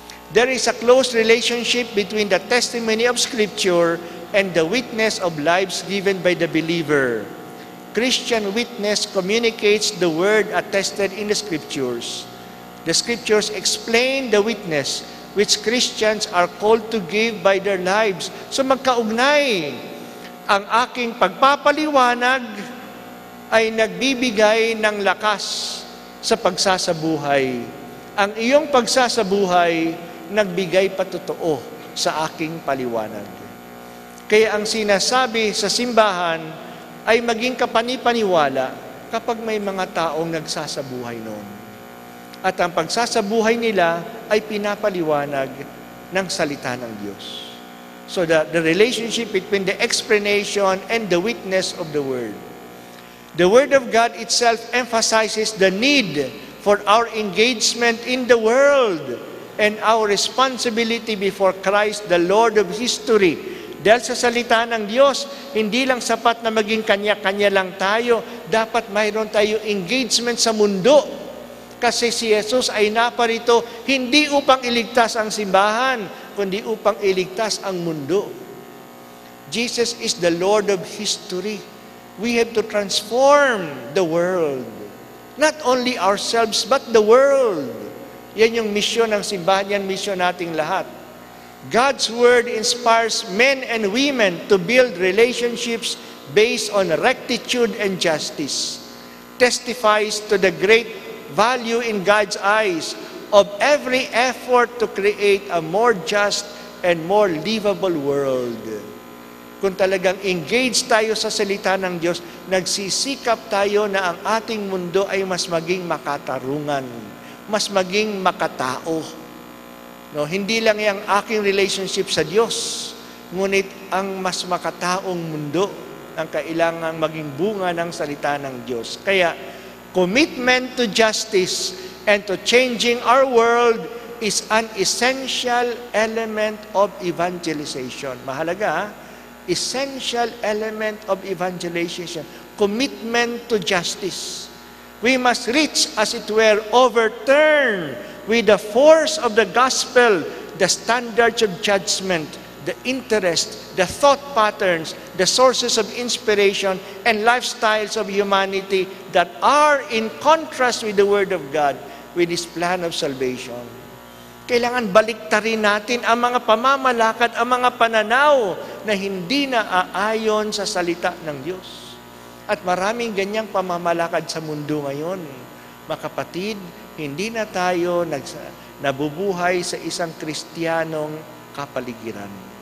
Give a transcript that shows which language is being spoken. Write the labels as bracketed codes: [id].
[en] There is a close relationship between the testimony of Scripture and the witness of lives given by the believer. Christian witness communicates the word attested in the Scriptures. The Scriptures explain the witness which Christians are called to give by their lives. [tl] So magkaugnay. Ang aking pagpapaliwanag ay nagbibigay ng lakas sa pagsasabuhay. Ang iyong pagsasabuhay nagbigay patotoo sa aking paliwanag. Kaya ang sinasabi sa simbahan ay maging kapanipaniwala kapag may mga taong nagsasabuhay noon. At ang pagsasabuhay nila ay pinapaliwanag ng salita ng Diyos. [en] So the relationship between the explanation and the witness of the Word. The Word of God itself emphasizes the need for our engagement in the world and our responsibility before Christ, the Lord of history. [tl] Dahil sa salita ng Diyos, hindi lang sapat na maging kanya-kanya lang tayo, dapat mayroon tayo engagement sa mundo. Kasi si Jesus ay naparito hindi upang iligtas ang simbahan, kundi upang iligtas ang mundo. [en] Jesus is the Lord of history. We have to transform the world. Not only ourselves, but the world. [tl] Yan yung misyon ng simbahan, yan misyon nating lahat. [en] God's Word inspires men and women to build relationships based on rectitude and justice. Testifies to the great value in God's eyes of every effort to create a more just and more livable world. [tl] Kung talagang engaged tayo sa salita ng Diyos, nagsisikap tayo na ang ating mundo ay mas maging makatarungan, mas maging makatao. No, hindi lang yung aking relationship sa Diyos, ngunit ang mas makataong mundo ang kailangang maging bunga ng salita ng Diyos. Kaya, [en] commitment to justice and to changing our world is an essential element of evangelization. [tl] Mahalaga, [en] essential element of evangelization. Commitment to justice. We must reach, as it were, overturn with the force of the gospel, the standards of judgment, the interest, the thought patterns, the sources of inspiration, and lifestyles of humanity that are in contrast with the Word of God, with His plan of salvation. [tl] Kailangan baliktarin natin ang mga pamamalakad, ang mga pananaw na hindi na aayon sa salita ng Diyos. At maraming ganyang pamamalakad sa mundo ngayon. Mga kapatid, hindi na tayo nabubuhay sa isang Kristiyanong kapaligiran.